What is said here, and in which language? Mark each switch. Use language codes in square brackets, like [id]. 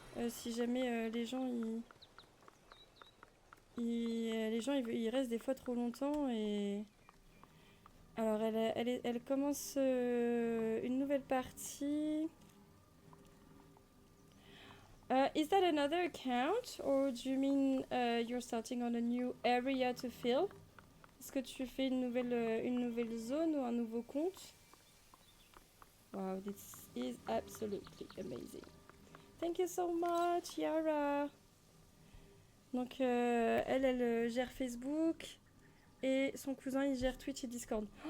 [fr] Si jamais les gens ils restent des fois trop longtemps et alors elle commence une nouvelle partie. [en] Is that another account or do you mean you're starting on a new area to fill? [fr] Est-ce que tu fais une nouvelle zone ou un nouveau compte? [en] Wow, this is absolutely amazing. Thank you so much, Yara. [fr] Donc elle gère Facebook et son cousin il gère Twitch et Discord.